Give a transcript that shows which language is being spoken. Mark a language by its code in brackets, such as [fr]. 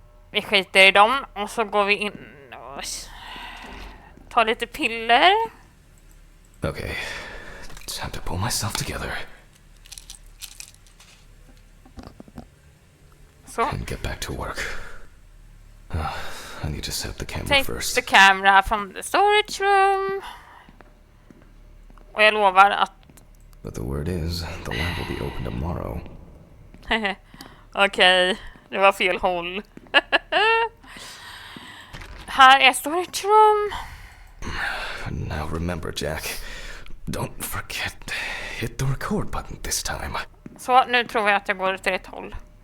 [sv] Vi skiter i dem och så går vi in och tar lite piller. [en] Okay, time to pull myself together. [sv] Så. [en] And get back to work. I need to set the camera Take first. the camera from the storage room. [sv] Och jag lovar att... [en] But the word is, the lab will be open tomorrow. [sv] Okej, det var fel håll. Här är storage room. [en] Now remember, Jack. Don't forget, hit the record button this time. [sv] Så, nu tror jag att jag går till rätt håll.